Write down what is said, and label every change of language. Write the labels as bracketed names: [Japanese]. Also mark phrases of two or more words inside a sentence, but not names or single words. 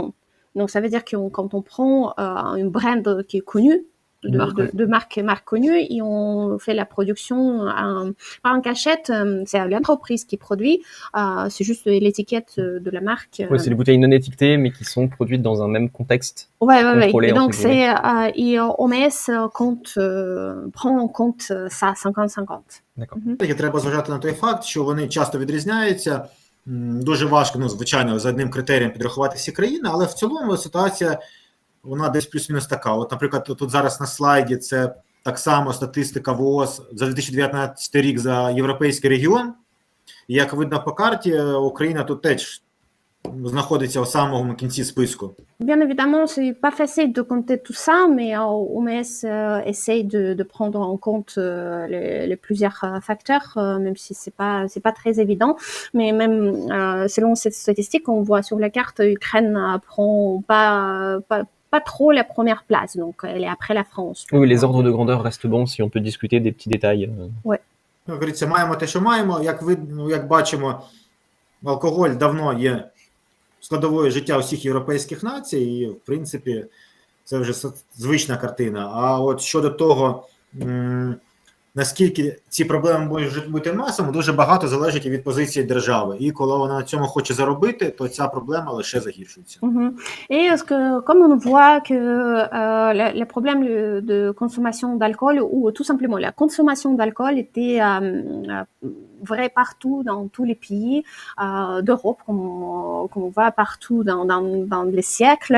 [French] Donc ça veut dire que quand on prend une brand qui est connue, de marque connue, et on fait la production pas en cachette, c'est l'entreprise qui produit, c'est juste l'étiquette de la marque. Oui, c'est des bouteilles non étiquetées, mais qui sont produites dans un même contexte. Ouais. Et donc c'est OMS prend en compte ça 50-50. D'accord. [Ukrainian] Треба зважати на той факт, що вони часто відрізняються дуже важко, ну, звичайно, за одним критерієм підрахувати всі країни, але в цілому ситуація, вона десь плюс-мінус така. От, наприклад, тут зараз на слайді це так само статистика ВООЗ за 2019 рік за європейський регіон. І як видно по карті, Україна тут теж знаходиться у самому кінці списку. [French] Bien évidemment, c'est pas facile de compter tout ça, mais OMS essaye de prendre en compte les plusieurs facteurs, même si c'est pas très évident. Mais même selon cette statistique, on voit sur la carte, Ukraine prend pas trop la première place, donc elle est après la France. Oui, les ordres de grandeur restent bons si on peut discuter des petits détails. Ouais. [Ukrainian] Говориться, маємо те, що маємо. Як бачимо, алкоголь давно є складовою життя усіх європейських націй, і, в принципі, це вже звична картина. А от щодо того, наскільки ці проблеми можуть бути масовими, дуже багато залежить від позиції держави. І коли вона на цьому хоче заробити, то ця проблема лише загіршується. [French] Et comme on voit que le problème de consommation d'alcool, ou tout simplement la consommation d'alcool était vrai partout dans tous les pays d'Europe, comme on voit partout dans les siècles.